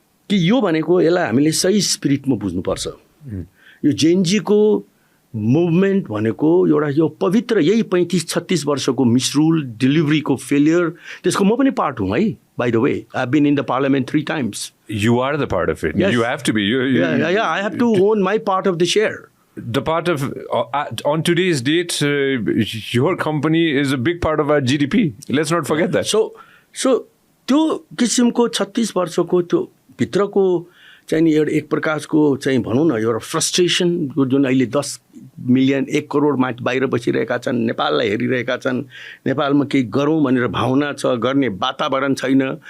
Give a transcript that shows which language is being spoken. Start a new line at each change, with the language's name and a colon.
Nepali: कि यो भनेको यसलाई हामीले सही स्पिरिटमा बुझ्नुपर्छ यो जेएनजीको मुभमेन्ट भनेको एउटा यो पवित्र यही 35-36 वर्षको मिसरुल डेलिभरीको फेलियर त्यसको म पनि पार्ट हुँ है by the way
English: I have been in the parliament 3 times. You are the part of it. Yes. You have to be. Yeah, I have to own my part of the share. The part of, on today's date, your company is a big part of our GDP. Let's not forget that.
Nepali: So त्यो किसिमको 36 वर्षको त्यो भित्रको चाहिँ नि एउटा एक प्रकारको चाहिँ भनौँ न एउटा फ्रस्ट्रेसनको जुन अहिले 10 मिलियन 1 करोड मान्छे बाहिर बसिरहेका छन् नेपाललाई हेरिरहेका छन् नेपालमा केही गरौँ भनेर भावना छ गर्ने वातावरण छैन